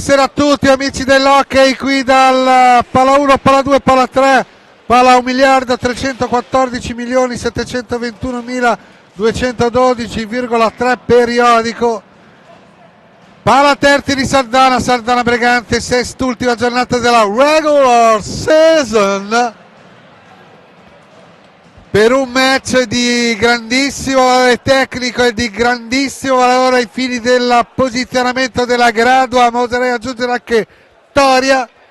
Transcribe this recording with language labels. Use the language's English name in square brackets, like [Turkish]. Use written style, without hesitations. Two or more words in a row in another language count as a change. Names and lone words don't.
[Italian] Buonasera a tutti amici dell'hockey qui dal Pala 1, Pala 2, Pala 3, Pala 1.314.721.212,3 periodico. Pala Terti di Sardana, Sardana Bregante, sest'ultima giornata della regular season, per un match di grandissimo valore tecnico e di grandissimo valore ai fini del posizionamento della gradua, ma oserei aggiungere anche Toria.